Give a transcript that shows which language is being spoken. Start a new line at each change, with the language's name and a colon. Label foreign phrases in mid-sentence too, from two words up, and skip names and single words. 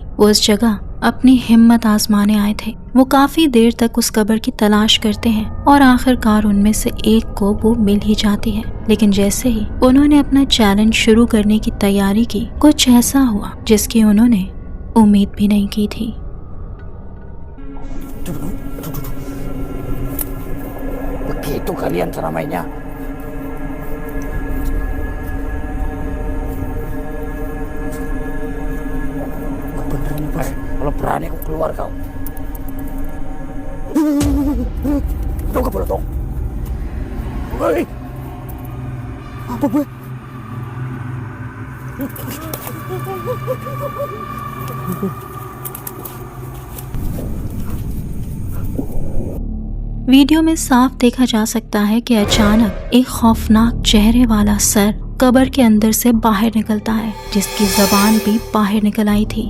Hindi: वो उस जगह अपनी हिम्मत आजमाने आए थे। वो काफी देर तक उस कब्र की तलाश करते हैं और आखिरकार उनमें से एक को वो मिल ही जाती है। लेकिन जैसे ही उन्होंने अपना चैलेंज शुरू करने की तैयारी की, कुछ ऐसा हुआ जिसकी उन्होंने उम्मीद भी नहीं की थी।
Indonesian: Begitu kalian seramainya. Bener nih bos, kalau berani aku keluar kau. Tunggu boleh dong. Hei, apa gue?
Hindi: वीडियो में साफ देखा जा सकता है कि अचानक एक खौफनाक चेहरे वाला सर कब्र के अंदर से बाहर निकलता है, जिसकी जबान भी बाहर निकल आई थी।